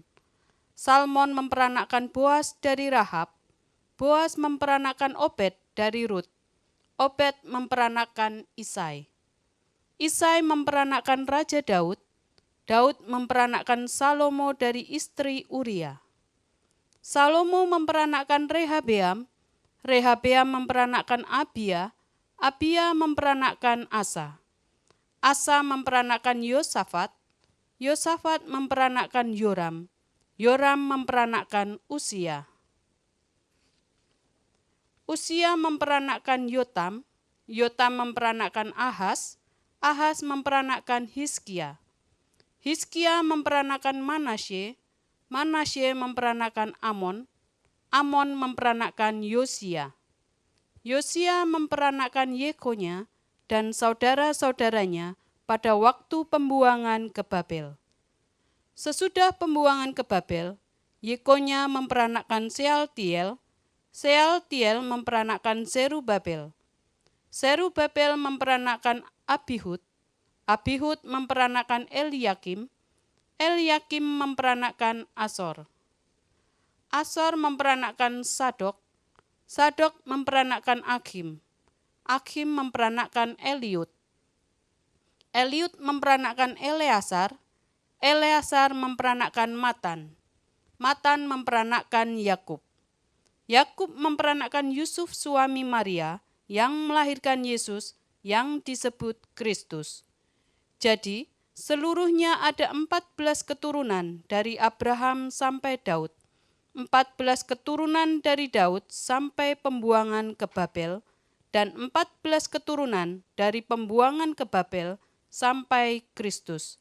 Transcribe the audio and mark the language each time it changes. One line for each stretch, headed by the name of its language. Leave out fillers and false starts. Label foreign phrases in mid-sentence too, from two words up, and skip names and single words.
Indonesian: Salmon memperanakan Boas dari Rahab, Boas memperanakan Obed dari Rut, Obed memperanakan Isai. Isai memperanakan Raja Daud, Daud memperanakan Salomo dari istri Uria. Salomo memperanakan Rehabeam, Rehabeam memperanakan Abia, Abia memperanakan Asa. Asa memperanakan Yosafat, Yosafat memperanakan Yoram, Yoram memperanakan Usia. Usia memperanakan Yotam, Yotam memperanakan Ahaz, Ahaz memperanakan Hizkia. Hizkia memperanakan Manasye, Manasye memperanakan Amon, Amon memperanakan Yosia. Yosia memperanakan Yekonya dan saudara-saudaranya pada waktu pembuangan ke Babel. Sesudah pembuangan ke Babel, Yekonya memperanakan Sealtiel, Sealtiel memperanakan Zerubabel, Zerubabel memperanakan Abihud, Abihud memperanakan Eliakim, Eliakim memperanakan Asor, Asor memperanakan Sadok, Sadok memperanakan Akhim, Akhim memperanakan Eliud, Eliud memperanakan Eleasar, Eleasar memperanakan Matan, Matan memperanakan Yakub, Yakub memperanakan Yusuf suami Maria yang melahirkan Yesus yang disebut Kristus. Jadi, seluruhnya ada 14 keturunan dari Abraham sampai Daud, 14 keturunan dari Daud sampai pembuangan ke Babel, dan 14 keturunan dari pembuangan ke Babel sampai Kristus.